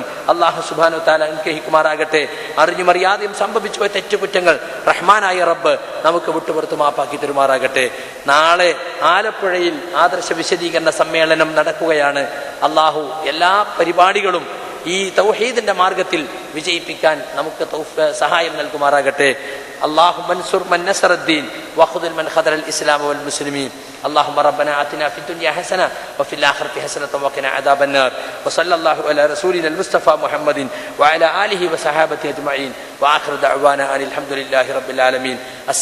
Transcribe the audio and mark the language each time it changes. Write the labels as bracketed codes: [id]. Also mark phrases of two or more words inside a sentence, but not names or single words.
[ml] അള്ളാഹു [ar] سبحانه وتعالى [ml] അനുഗ്രഹിക്കുമാറാകട്ടെ. അറിഞ്ഞുമറിയാതെയും സംഭവിച്ചു പോയ തെറ്റുകുറ്റങ്ങൾ റഹ്മാനായ റബ്ബ് നമുക്ക് വിട്ടുപുറത്ത് മാപ്പാക്കി തരുമാറാകട്ടെ. നാളെ ആലപ്പുഴയിൽ ആദർശ വിശദീകരണ സമ്മേളനം നടക്കുകയാണ്. അള്ളാഹു എല്ലാ പരിപാടികളും ഈ തൗഹീദിന്റെ മാർഗത്തിൽ വിജയിപ്പിക്കാൻ നമുക്ക് സഹായം നൽകുമാറാകട്ടെ. [ar] اللهم انصر من نصر الدين واخذل من خذل الاسلام والمسلمين. اللهم ربنا آتنا في الدنيا حسنه وفي الاخره حسنه وقنا عذاب النار. وصلى الله على رسولنا المصطفى محمد وعلى اله وصحابته اجمعين. واخر دعوانا ان الحمد لله رب العالمين.